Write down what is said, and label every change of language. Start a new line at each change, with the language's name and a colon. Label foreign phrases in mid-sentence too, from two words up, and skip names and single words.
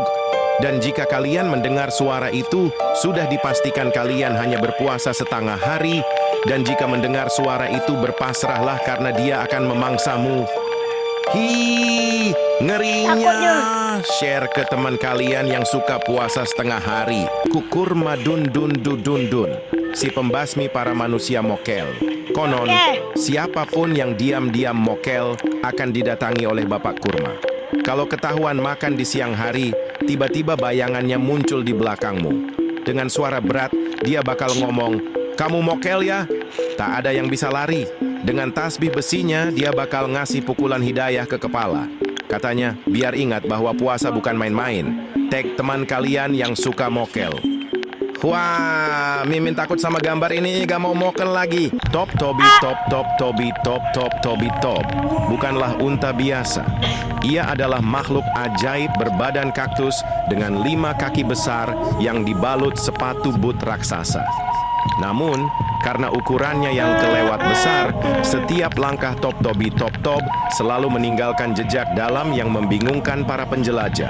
Indonesian: Dan jika kalian mendengar suara itu, sudah dipastikan kalian hanya berpuasa setengah hari. Dan jika mendengar suara itu, berpasrahlah karena dia akan memangsamu. Ngerinya. Takutnya. Share ke teman kalian yang suka puasa setengah hari. Kukur madun dun dun dun dun. Si pembasmi para manusia mokel. Konon, siapapun yang diam-diam mokel akan didatangi oleh Bapak Kurma. Kalau ketahuan makan di siang hari, tiba-tiba bayangannya muncul di belakangmu. Dengan suara berat, dia bakal ngomong, "Kamu mokel ya?" Tak ada yang bisa lari. Dengan tasbih besinya, dia bakal ngasih pukulan hidayah ke kepala. Katanya, biar ingat bahwa puasa bukan main-main. Tag teman kalian yang suka mokel. Wah, Mimin takut sama gambar ini, gak mau mokel lagi. Top Tobi top top Tobi top top Tobi top. Bukanlah unta biasa. Ia adalah makhluk ajaib berbadan kaktus dengan 5 kaki besar yang dibalut sepatu boot raksasa. Namun, karena ukurannya yang kelewat besar, setiap langkah Top Tobi Top Top selalu meninggalkan jejak dalam yang membingungkan para penjelajah.